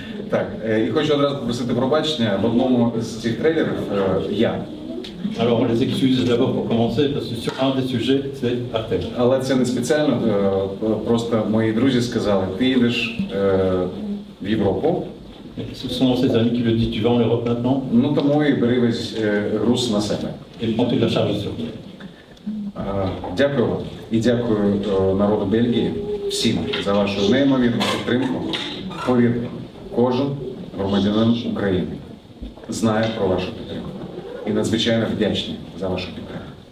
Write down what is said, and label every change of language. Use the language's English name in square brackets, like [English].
[Ukrainian] Так, і хочу одразу попросити пробачення. В одному з цих трейлерів я. [French] Alors, on les excuse d'abord pour commencer, parce que sur un des sujets, c'est Artem. [Ukrainian] Але це не спеціально, просто мої друзі сказали, ти їдеш в Європу, [French] Ce sont ses amis qui le disent, tu vas en Europe maintenant, [Ukrainian] ну тому і бери весь груз на себе. [French] et prends toute la charge sur toi. [Ukrainian] Дякую вам і дякую народу Бельгії, всім за вашу неймовірну підтримку. Повірте, кожен громадянин України знає про вашу підтримку і надзвичайно вдячний за вашу підтримку.